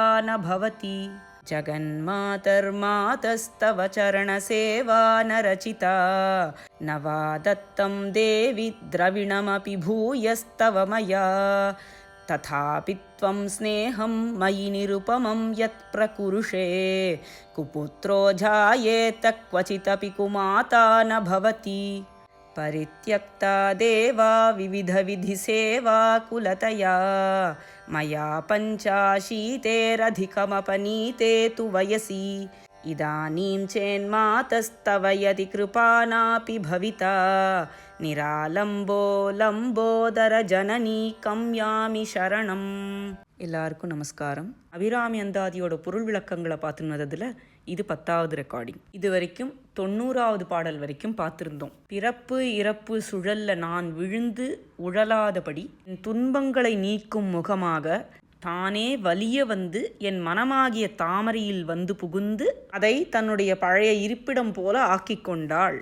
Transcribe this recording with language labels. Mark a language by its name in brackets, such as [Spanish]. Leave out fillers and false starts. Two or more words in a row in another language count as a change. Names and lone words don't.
[Sanskrit] न भवति जगन्मातर्मातस्तव चरणसेवा न रचिता न वा दत्तं देवि द्रविणमपि भूयस्तव मया तथापि त्वं स्नेहं मयि निरुपमं यत् प्रकुरुषे कुपुत्रो जायेत क्वचिदपि कुमाता न भवति परित्यक्ता देवा विविधविधिसेवा कुलतया मया पञ्चाशीतेरधिकमपनीते तु वयसि इदानीं चेन्मातस्तव यदि कृपा नापि भविता निरालम्बो लम्बोदर जननी कम्यामि शरणम्। [Tamil] எல்லாருக்கும் நமஸ்காரம். அபிராமி அந்தாதியோட பொருள் விளக்கங்களை பார்த்துனதுல இது 10வது ரெக்கார்டிங். இது வரைக்கும் 90வது பாடல் வரைக்கும் பார்த்துருந்தோம். பிறப்பு இறப்பு சுழல்ல நான் விழுந்து உழலாதபடி என் துன்பங்களை நீக்கும் முகமாக தானே வலிய வந்து என் மனமாகிய தாமரையில் வந்து புகுந்து அதை தன்னுடைய பழைய இருப்பிடம் போல ஆக்கி கொண்டாள்.